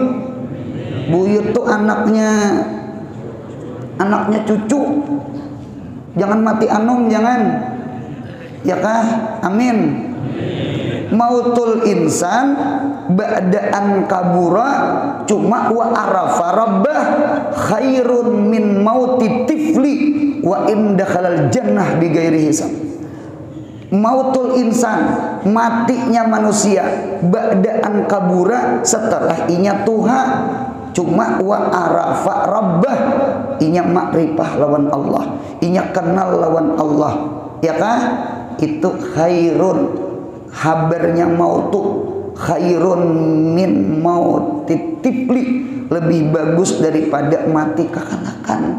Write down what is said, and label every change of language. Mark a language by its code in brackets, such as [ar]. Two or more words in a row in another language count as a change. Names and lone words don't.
[bjn] Buyut tuh anaknya cucu. Jangan mati anom, jangan. Ya kah? [ar] آمين. موت الإنسان بعد أن كبر ثم وعرف ربه خير من موت الطفل وإن دخل الجنة بغير حساب. موت الإنسان, [bjn] matinya manusia, [ar] بعد أن كبر, [bjn] setelah inya tuha. [ar] ثم وعرف ربه, [bjn] inya makrifah lawan Allah, inya kenal lawan Allah, ya kan? Itu khairun, habarnya [ar] موت خير من موت الطفل, [bjn] lebih bagus daripada mati kekanakan.